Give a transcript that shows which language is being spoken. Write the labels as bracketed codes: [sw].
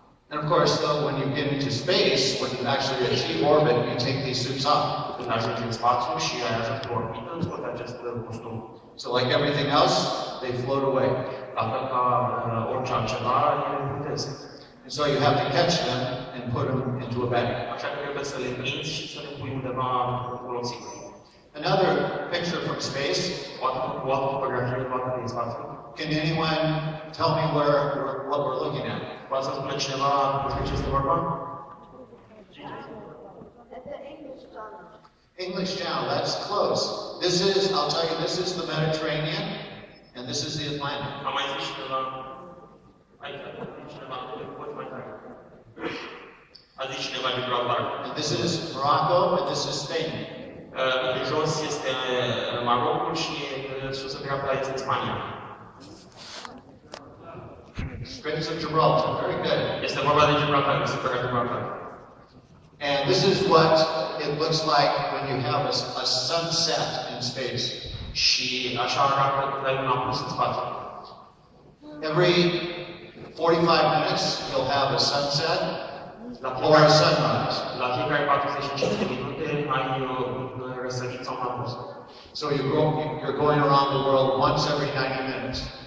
[en] And of course, though, when you get into space, when you actually achieve orbit, you take these suits off. [ro] Când ajungi în spațiu și ai ajuns pe orbită, scoți acest costum. [en] So like everything else, they float away. [ro] La fel ca orice altceva, ele plutesc. [en] And so you have to catch them and put them into a bag. [ro] Așa că trebuie să le prinzi și să le pui undeva folosit. [en] Another picture from space. [ro] O altă fotografie luată din spațiu. [en] Can anyone tell me what we're looking at? [ro] Poate să spună cineva despre ce este vorba? [en] English Channel, that's close. I'll tell you, this is the Mediterranean, and this is the Atlantic. [ro] Am mai zis cineva, aici, cineva, poți mai tare. A zis cineva Gibraltar. [en] And this is Morocco, and this is Spain. [ro] De jos este Marocul și sus în dreapta este Spania. [en] Straits of Gibraltar, very good. [ro] Este vorba de Gibraltar, de Sfânta Gibraltar. [en] And this is what it looks like when you have a sunset in space. [ro] Și așa arată când ai un apus în spațiu. [en] Every 45 minutes, you'll have a sunset or a sunrise. [ro] La fiecare 45 de minute ai un răsărit sau un apus. [en] So you're going around the world once every 90 minutes.